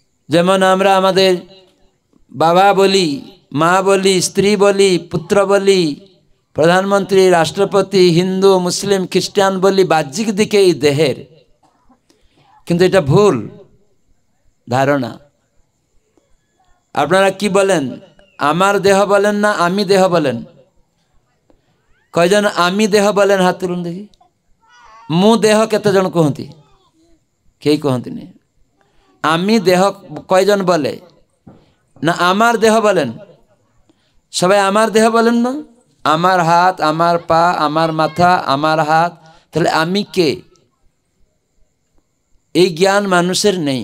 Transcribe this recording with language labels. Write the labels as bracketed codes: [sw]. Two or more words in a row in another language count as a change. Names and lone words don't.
[bn] যেমন আমরা আমাদের বাবা বলি, মা বলি, স্ত্রী বলি, পুত্র বলি, প্রধানমন্ত্রী, রাষ্ট্রপতি, হিন্দু, মুসলিম, খ্রিস্টান বলি বাহ্যিক দিকে এই দেহের, কিন্তু এটা ভুল ধারণা। আপনারা কি বলেন? আমার দেহ বলেন না আমি দেহ বলেন? কয়জন আমি দেহ বলেন হাত তুলুন দেখি। [or] ମୁଁ ଦେହ କେତେ ଜଣ କୁହନ୍ତି? କେହି କୁହନ୍ତିନି। [bn] আমি দেহ কয়জন বলে? না আমার দেহ বলেন? সবাই আমার দেহ বলেন না? আমার হাত, আমার পা, আমার মাথা, আমার হাত, তাহলে আমি কে? এই জ্ঞান মানুষের নেই।